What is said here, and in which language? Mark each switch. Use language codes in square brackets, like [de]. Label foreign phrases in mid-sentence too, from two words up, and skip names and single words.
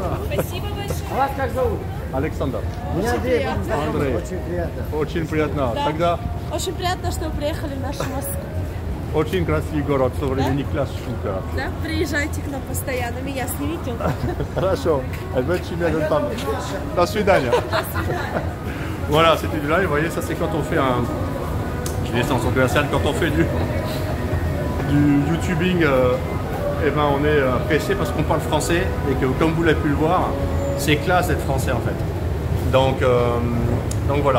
[ru] Спасибо большое. А вас как зовут? Александр. Меня Андрей. Андрей. Очень приятно. Очень приятно. Да. Тогда Очень приятно, что вы приехали в нашу Москву. очень красивый город, современный класс шутка. Да? Приезжайте к нам постоянно, меня снимите. Хорошо. [fr] Elle veut être chimienne, jeune femme. [ru] До свидания. [fr] Voilà, c'était du live. Vous voyez, ça c'est quand on fait un... Je vais en commercial. Quand on fait du YouTubing, eh ben, on est pressé parce qu'on parle français et que, comme vous l'avez pu le voir, c'est classe d'être français en fait. Donc voilà.